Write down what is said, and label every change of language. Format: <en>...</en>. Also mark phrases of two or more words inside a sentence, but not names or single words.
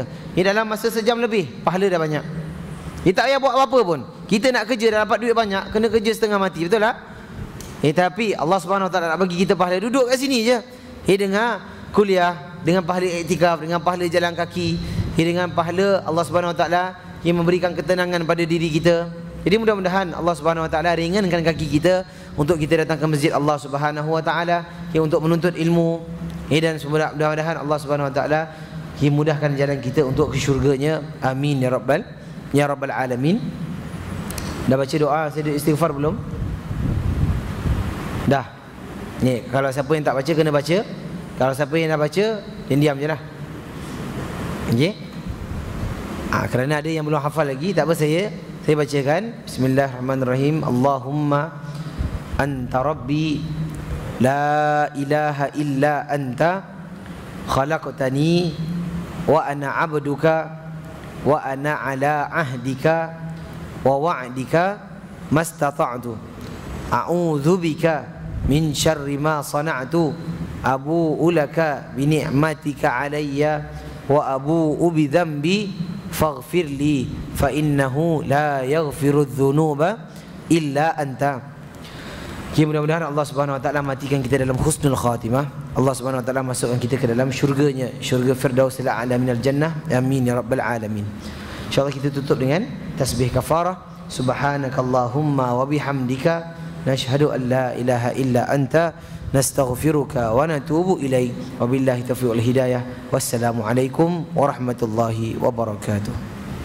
<ms>Dalam masa sejam lebih pahala dah banyak. Kita tak payah buat apa-apa pun. Kita nak kerja dah dapat duit banyak, kena kerja setengah mati, betul tak? Tapi</ms> <ar>الله سبحانه وتعالى</ar> <ms>nak bagi kita pahala, duduk kat sini je. Dengar kuliah, dengan pahala iktikaf, dengan pahala jalan kaki, dengan pahala</ms> <ar>الله سبحانه وتعالى</ar> <ms>yang memberikan ketenangan pada diri kita. Jadi mudah-mudahan</ms> <ar>الله سبحانه وتعالى</ar> <ms>ringankan kaki kita untuk kita datang ke masjid</ms> <ar>الله سبحانه وتعالى</ar> <ms>untuk menuntut ilmu. Dan mudah-mudahan</ms> <ar>الله سبحانه وتعالى</ar> <ms>mudahkan jalan kita untuk ke syurganya.</ms> <ar>آمين يا رب العالمين.</ar> <ms>Dah baca doa, saya dah istighfar belum? Dah. Ni, kalau siapa yang tak baca kena baca. Kalau siapa yang dah baca, diam je lah. Okey. Kerana ada yang belum hafal lagi, tak apa, saya bacakan.</ms> <ar>بسم الله الرحمن الرحيم. اللهم أنت ربي لا إله إلا أنت خلقتني وأنا عبدك وأنا على عهدك ووعدك ما استطعت أعوذ بك من شر ما صنعت أبوء لك بنعمتك علي وأبوء بذنبي فاغفر لي فإنه لا يغفر الذنوب إلا أنت.</ar> <ms>Mudah-mudahan</ms> <ar>الله سبحانه وتعالى</ar> <ms>matikan kita dalam</ms> <ar>حسن الخاتمة. الله سبحانه وتعالى</ar> <ms>masukkan kita ke dalam syurganya, syurga</ms> <ar>الفردوس الأعلى من الجنة. آمين يا رب العالمين.</ar> <ms>Insyaallah kita tutup dengan tasbih kafarah.</ms> <ar>سبحانك اللهم وبحمدك نشهد أن لا إله إلا أنت نستغفرك ونتوب إليك. وبالله التوفيق والهداية والسلام عليكم ورحمة الله وبركاته.</ar>